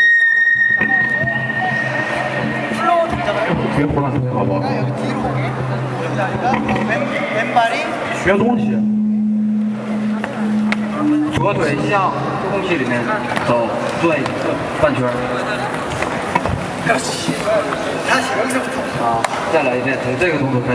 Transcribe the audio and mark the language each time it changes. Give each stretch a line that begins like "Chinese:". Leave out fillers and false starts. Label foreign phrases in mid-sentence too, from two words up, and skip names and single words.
Korean: 플로우 동작을
Chinese: 别胡乱推好不好？
Korean: 뒤로 오게. 오른다리가 왼발이
Chinese: 学东西，左腿向空气里面走，转半圈。
Korean: 그렇지. 다시 여기서부터.
Chinese: 再来一遍，从这个动作开始。